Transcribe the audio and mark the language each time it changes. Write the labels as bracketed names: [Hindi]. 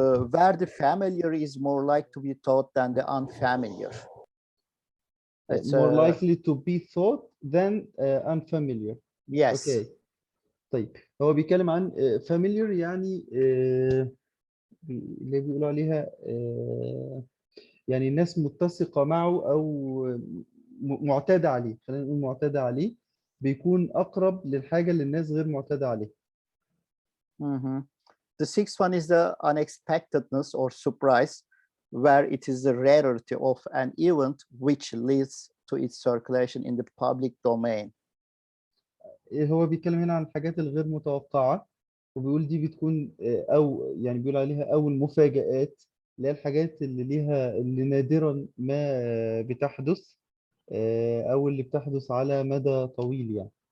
[English] where the familiar is more like to be taught than the unfamiliar. It's more likely to be thought than unfamiliar. Yes. Okay. [Arabic] طيب هو بيتكلم عن familiar يعني اللي بيقولوا عليها يعني الناس متسقة معه أو معتادة عليه، خلينا نقول معتادة عليه، بيكون أقرب للحاجة اللي الناس غير معتادة عليها. [English] The sixth one is the unexpectedness or surprise, where it is the rarity of an event which leads to its circulation in the public domain. [Arabic] هو بيتكلم هنا عن الحاجات الغير متوقعة، وبيقول دي بتكون أو يعني بيقول عليها أو المفاجآت، اللي هي الحاجات اللي نادرا ما بتحدث أو اللي بتحدث على مدى طويل يعني.